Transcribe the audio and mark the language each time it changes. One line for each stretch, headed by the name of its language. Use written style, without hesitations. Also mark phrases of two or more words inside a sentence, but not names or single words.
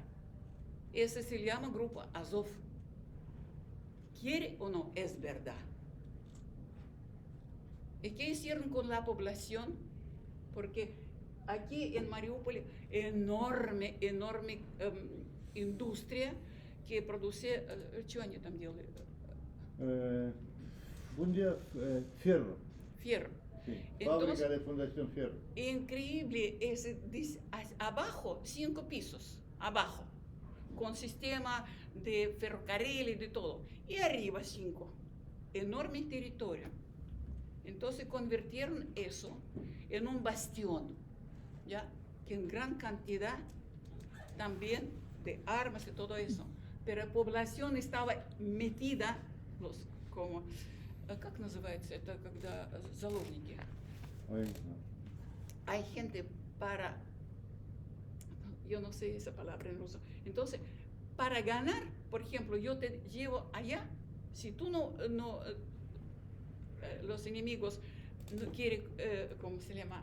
Spanish: Ese se llama grupo Azov. ¿Quiere o no? Es verdad. ¿Y qué hicieron con la población? Porque aquí en Mariupol, enorme industria que produce, ¿qué año
Russian: там делали?
Spanish: Un día, Fierro. Fierro. Sí, Entonces, fábrica de Fundación Fierro. Increíble, abajo, 5 pisos, abajo, con sistema de ferrocarril y de todo. Y arriba 5, enorme territorio. Entonces convirtieron eso en un bastión, ¿ya? Que en gran cantidad también de armas y todo eso. Pero la población estaba metida, como,
Russian: ¿как называется? Это когда заложники. Ой,
Spanish: no. Hay gente yo no sé esa palabra en ruso. Entonces, para ganar, por ejemplo, yo te llevo allá, si tú los enemigos no quieren, ¿cómo se llama?